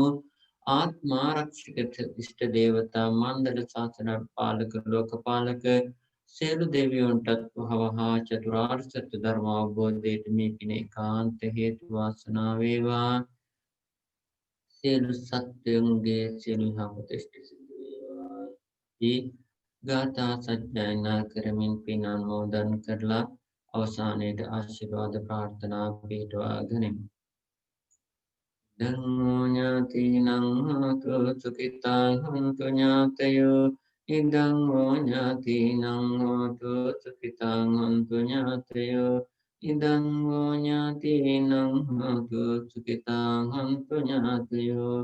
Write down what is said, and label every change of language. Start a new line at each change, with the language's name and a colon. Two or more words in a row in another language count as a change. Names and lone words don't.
Sinhala: ආත්මාරක්ෂක ඉෂ්ට දේවතා මණ්ඩල ශාසන පාලක ලෝකපාලක සියලු දෙවියන්ටත් වහවහා චතුරාර්ය සත්‍ය ධර්ම අවබෝධයට මේ පින ඒකාන්ත හේතු වාසනා වේවා. සියලු සත්වයන්ගේ සියලු යහපත ඉෂ්ට සිද්ධ වේවා. ගාථා සජ්ජායනා කරමින් පින් අනුමෝදන් කරලා අවසානයේදී ආශිර්වාද ප්‍රාර්ථනා පිටවා ගනිමු.
Pali: ධම්මෝ ඥාතිනං හෝතු සුඛිතා හොන්තු ඥාතයෝ. ඉදං හෝ ඥාතිනං හෝතු සුඛිතා හොන්තු ඥාතයෝ. ඉදං හෝ ඥාතිනං හෝතු සුඛිතා හොන්තු ඥාතයෝ.